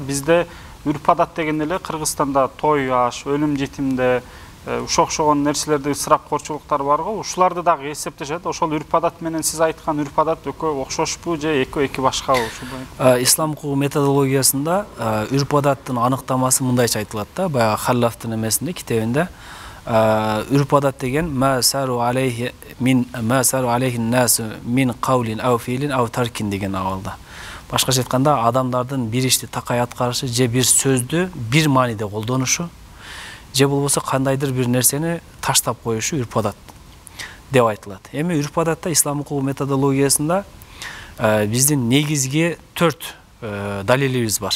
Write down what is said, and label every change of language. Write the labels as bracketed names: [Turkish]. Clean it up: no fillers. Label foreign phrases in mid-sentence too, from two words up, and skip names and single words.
[Kyrgyz] Бизде үрп адат деген эле Кыргызстанда той аш, өлүм житимде ошокшогон нерселерде ысырапкорчулуктар бар го. Ушуларды дагы эсептешет. Ошол үрп адат менен сиз айткан үрп адат экөө окшошпу же эки башкабы ушундай? Ислам укугу методологиясында үрп адаттын аныктамасы мындайча айтылат да. Баягы Халлафтын эмесинде, китебинде үрп адат деген [Arabic] ما سار عليه الناس من قول أو فعل أو ترك [Kyrgyz] деген абалда. Башкача айтканда, адамдардын бир ишти такай аткарышы же бир сөздү бир мааниде колдонушу, же болбосо кандайдыр бир нерсени таштап коюшу үрп адат деп айтылат. Эми үрп адатта ислам укугу методологиясында биздин негизги 4 далилибиз бар.